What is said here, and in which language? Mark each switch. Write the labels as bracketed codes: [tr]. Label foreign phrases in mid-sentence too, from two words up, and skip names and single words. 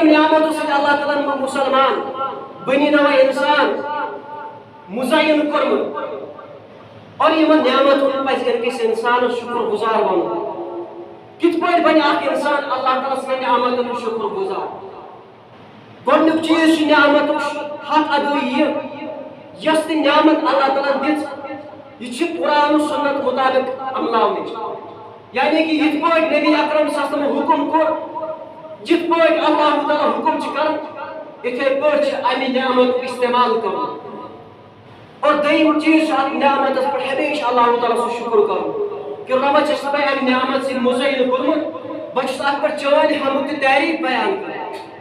[ks] نعمتو سۭتۍ اللہ تعالیٰ ہن مُسلمان بنیٛوو اِنسان مُزین کوٚرمُت اور یِمن نعمتن پزِ أکِس اِنسانس شُکر گُزار بنُن کِتھ پٲٹھۍ بنہِ اکھ اِنسان اللہ تعالیٰ سٕنٛدٮ۪ن نعمتن ہُنٛد شُکر گُزار گۄڈنیُک چیٖز چھُ نعمتُک حق ادٲیی یۄس تہِ نعمت اللہ تعالیٰ ہن دِژ یہِ چھِ قرآن و سنت مطابق عملاونٕچ یعنی کہ یِتھ پٲٹھۍ نبی اکرم [ar] صلی اللہ علیہ وسلم [ks] حُکم کوٚر یِتھ پٲٹھۍ اللہ تعالیٰ حُکم چھُ کران یِتھے پٲٹھۍ چھُ امہِ نعمتُک استعمال کرُن اور دوٚیِم چیٖز چھُ اتھ نعمتس پٮ۪ٹھ ہمیشہِ اللہ تعالیٰ سُنٛد شُکر کرُن کہ رۄبا چھُس ژےٚ مےٚ امہِ نعمت سۭتۍ مُزین کوٚرمُت بہٕ چھُس اتھ پٮ۪ٹھ چٲنۍ حمد تہٕ تعریٖف بیان کران